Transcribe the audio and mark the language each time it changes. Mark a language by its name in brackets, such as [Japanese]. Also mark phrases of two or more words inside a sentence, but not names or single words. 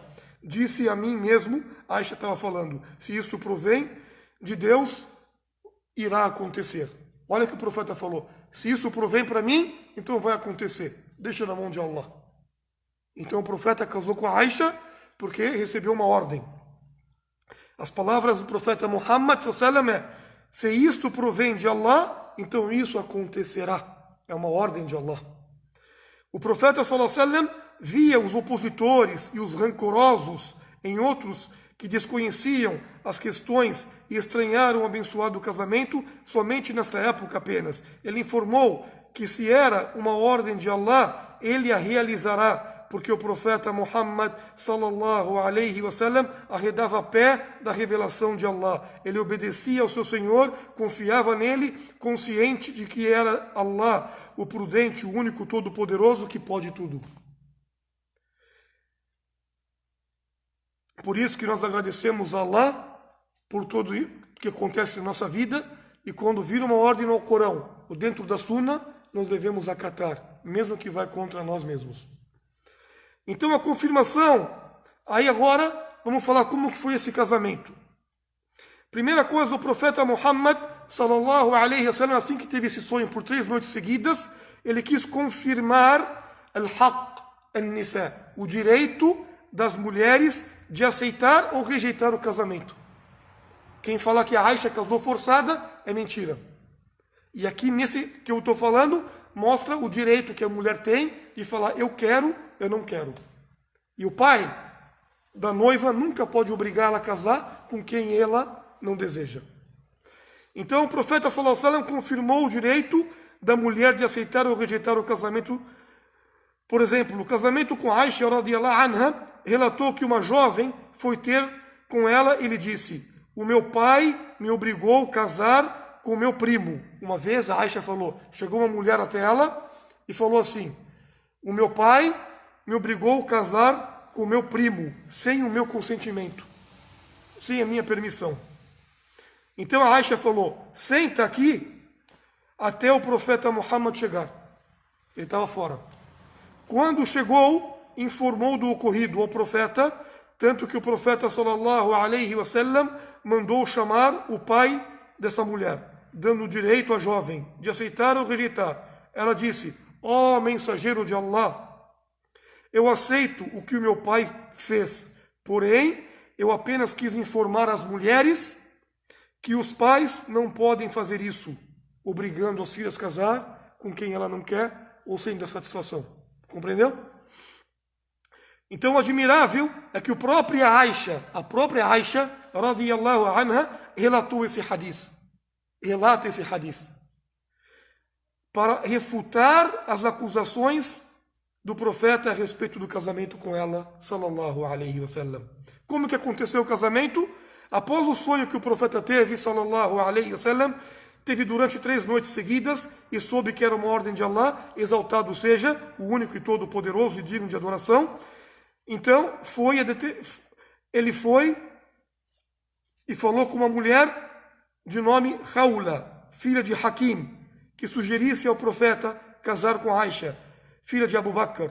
[Portuguese] Disse a mim mesmo, Aisha estava falando, se isso provém de Deus, irá acontecer. Olha o que o profeta falou, se isso provém para mim, então vai acontecer. Deixa na mão de Allah. Então o profeta casou com a Aisha porque recebeu uma ordem. As palavras do profeta Muhammad [Arabic] صلى الله عليه وسلم [Portuguese] é: se isto provém de Allah, então isso acontecerá. É uma ordem de Allah. O profeta [Arabic] صلى الله عليه وسلم [Portuguese] via os opositores e os rancorosos em outros que desconheciam as questões e estranharam o abençoado casamento somente nesta época apenas. Ele informou que se era uma ordem de Allah, ele a realizará, porque o profeta Muhammad [Arabic] صلى الله عليه وسلم [Portuguese] arredava pé da revelação de Allah. Ele obedecia ao seu Senhor, confiava nele, consciente de que era Allah, o prudente, o único todo-poderoso que pode tudo. Por isso que nós agradecemos a Allah por tudo que acontece na nossa vida, e quando vir uma ordem no Corão ou dentro da Sunna, nós devemos acatar, mesmo que vai contra nós mesmos. Então a confirmação, aí agora vamos falar como que foi esse casamento. Primeira coisa, o profeta Muhammad [Arabic] صلى الله عليه وسلم, [Portuguese] assim que teve esse sonho por 3 noites seguidas, ele quis confirmar [Arabic] الحق النساء, [Portuguese] o direito das mulheres de aceitar ou rejeitar o casamento. Quem fala que a Aisha casou forçada é mentira. E aqui nesse que eu estou falando, mostra o direito que a mulher tem de falar: eu quero, eu não quero. E o pai da noiva nunca pode obrigá-la a casar com quem ela não deseja. Então o profeta [Arabic] صلى الله عليه وسلم [Portuguese] confirmou o direito da mulher de aceitar ou rejeitar o casamento. Por exemplo, o casamento com Aisha [Arabic] رضي الله عنها [Portuguese] relatou que uma jovem foi ter com ela e lhe disse: o meu pai me obrigou a casar com o meu primo. Uma vez a Aisha falou, chegou uma mulher até ela e falou assim, o meu pai me obrigou a casar com o meu primo, sem o meu consentimento, sem a minha permissão. Então a Aisha falou, senta aqui até o profeta Muhammad chegar. Ele estava fora. Quando chegou, informou do ocorrido ao profeta, tanto que o profeta [Arabic] صلى الله عليه وسلم [Portuguese] mandou chamar o pai dessa mulher, dando o direito à jovem de aceitar ou rejeitar. Ela disse, ó mensageiro de Allah, eu aceito o que o meu pai fez, porém, eu apenas quis informar as mulheres que os pais não podem fazer isso, obrigando as filhas a casar com quem ela não quer ou sem dar satisfação. Compreendeu? Então, o admirável é que a própria Aisha, [Arabic] رضي الله عنها, [Portuguese] relatou esse hadith. Relata esse hadith. Para refutar as acusações do profeta a respeito do casamento com ela, [Arabic] صلى الله عليه وسلم. [Portuguese] Como que aconteceu o casamento? Após o sonho que o profeta teve, [Arabic] صلى الله عليه وسلم, [Portuguese] teve durante 3 noites seguidas e soube que era uma ordem de Allah, exaltado seja o único e todo-poderoso e digno de adoração. Então, ele foi e falou com uma mulher de nome Khawla, filha de Hakim, que sugerisse ao profeta casar com Aisha, filha de Abu Bakr.